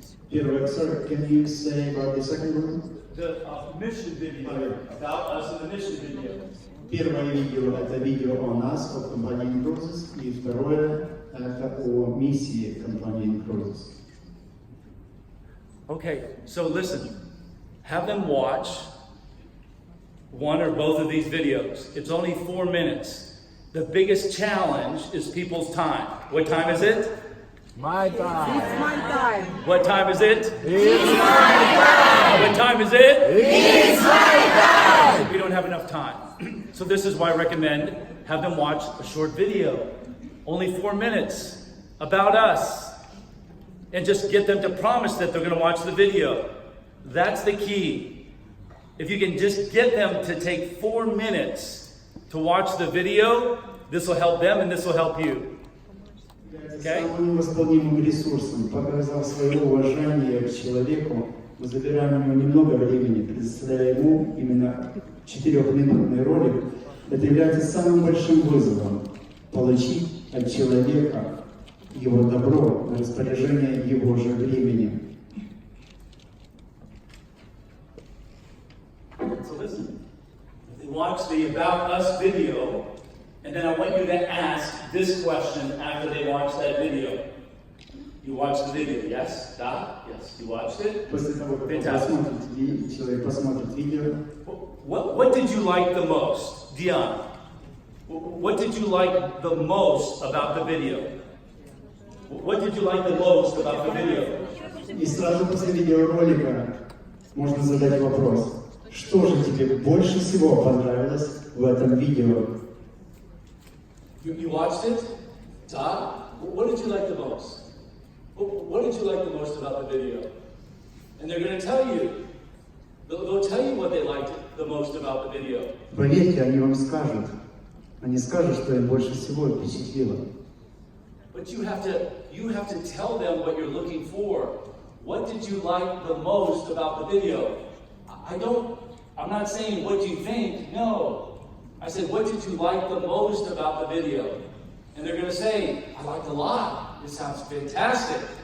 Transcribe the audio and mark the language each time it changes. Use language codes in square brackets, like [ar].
[ru] Первый, [en] sorry, can you say about the second one? The mission video, About Us and the mission video. [ru] Первое видео – это видео о нас, от компании Cruises, и второе – это о миссии компании Cruises. [en] Okay, so listen, have them watch one or both of these videos. It's only 4 minutes. The biggest challenge is people's time. What time is it? My time. It's my time. What time is it? It's What time is it? It's my time. We don't have enough time. So this is why I recommend have them watch a short video. Only 4 minutes about us. And just get them to promise that they're going to watch the video. That's the key. If you can just get them to take 4 minutes to watch the video, this will help them and this will help you. Okay? [ru] Самым невосполнимым ресурсом, показав свое уважение к человеку, мы забираем у него немного времени, предоставляя ему именно 4-минутный ролик. Это является самым большим вызовом – получить от человека его добро на распоряжение его же времени. [en] So listen. Watch the About Us video, and then I want you to ask this question after they watch that video. You watched the video, yes? [ru] Da? [en] Yes. You watched it? [ru] После того, как человек посмотрит видео, [en] What did you like the most, Dion? What did you like the most about the video? What did you like the most about the video? [ru] и сразу после видеоролика можно задать вопрос, что же тебе больше всего понравилось в этом видео? [en] You watched it? Todd? What did you like the most? What did you like the most about the video? And they're going to tell you. They'll tell you what they liked the most about the video. [ru] Поверьте, они вам скажут. Они скажут, что им больше всего впечатлило. [en] But you have to tell them what you're looking for. What did you like the most about the video? I'm not saying what you think, no. I said, what did you like the most about the video? And they're going to say, I liked it a lot. It sounds fantastic.